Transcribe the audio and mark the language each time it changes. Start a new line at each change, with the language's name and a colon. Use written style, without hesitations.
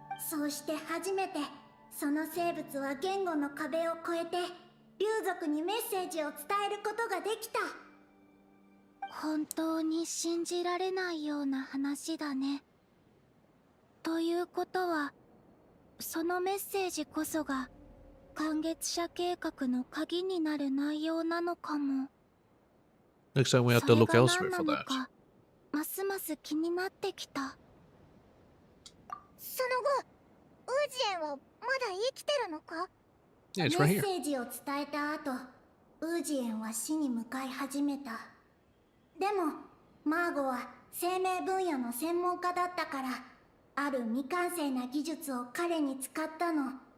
Japanese: そうして初めてその生物は言語の壁を越えて竜族にメッセージを伝えることができた。本当に信じられないような話だね。ということはそのメッセージこそが観月者計画の鍵になる内容なのかも。
English: Looks like we have to look elsewhere for that.
Japanese: ますます気になってきた。その後ウージエンはまだ生きてるのか？
English: Yeah, it's
Japanese: メ
English: right here.
Japanese: セージを伝えた後、ウージエンは死に向かい始めた。でもマーゴは生命分野の専門家だったから、ある未完成な技術を彼に使ったの。